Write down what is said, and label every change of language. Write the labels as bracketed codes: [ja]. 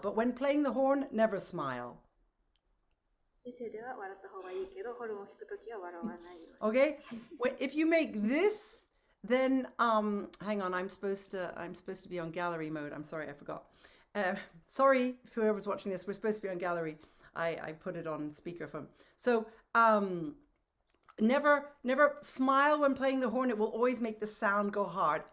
[en] But when playing the horn, never smile. [ja] 人生では笑った方がいいけど、ホルンを弾くときは笑わないように。 [en] Okay? If you make this, then hang on, I'm supposed to be on gallery mode. I'm sorry, I forgot. Sorry, whoever's watching this, we're supposed to be on gallery. I put it on speakerphone. So never smile when playing the horn. It will always make the sound go hard.